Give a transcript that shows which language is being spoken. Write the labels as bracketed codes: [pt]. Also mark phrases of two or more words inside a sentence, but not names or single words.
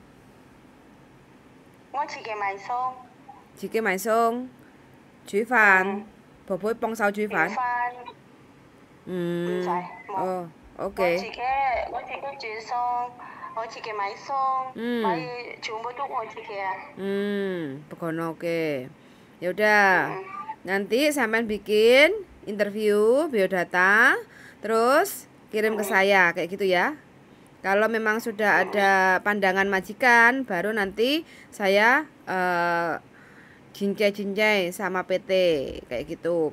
[yue] 我自己買餸。自己買餸。煮飯，婆婆幫手煮飯。唔使。哦，OK。我自己煮餸，我自己買餸，買全部都我自己啊。 [id] Pokoknya oke. Ya udah. Nanti sampean bikin interview biodata, terus kirim ke saya kayak gitu ya. Kalau memang sudah ada pandangan majikan, baru nanti saya cincai-cincai sama PT kayak gitu.